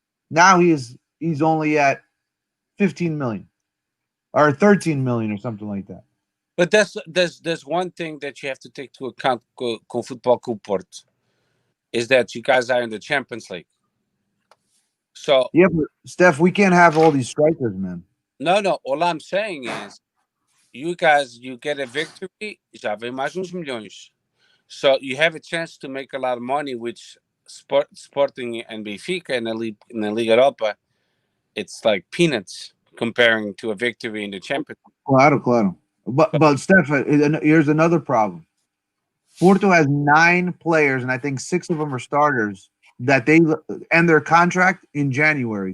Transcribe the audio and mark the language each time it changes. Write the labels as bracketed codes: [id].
[en] Now he's only at 15 million or 13 million or something like that. But there's one thing that you have to take into account com Futebol com Porto, is that you guys are in the Champions League. So yeah, but Steph, we can't have all these strikers, man. No. All I'm saying is, you get a victory, [pt] já vem mais uns milhões. [en] So you have a chance to make a lot of money, which Sporting and Benfica in the Liga Europa, it's like peanuts comparing to a victory in the Champions League. [pt] Claro. [en] But Steph, here's another problem. Porto has 9 players, and I think 6 of them are starters, that they end their contract in January.